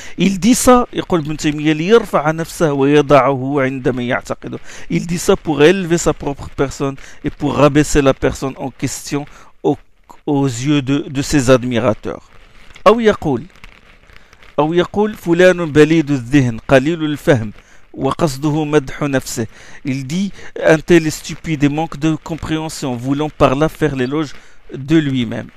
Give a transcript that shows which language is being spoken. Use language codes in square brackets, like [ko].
[fr] Il dit ça, [ar] يقول ابن تيمية, [fr] ليرفع نفسه ويضعه عندما يعتقده. Il dit ça pour élever sa propre personne et pour rabaisser la personne en question aux yeux de ses admirateurs. [ar] أو يقول أو يقول فلان بليد الذهن قليل الفهم وقصده مدح نفسه. [fr] Il dit un tel est stupide et manque de compréhension, voulant par là faire l'éloge de lui-même.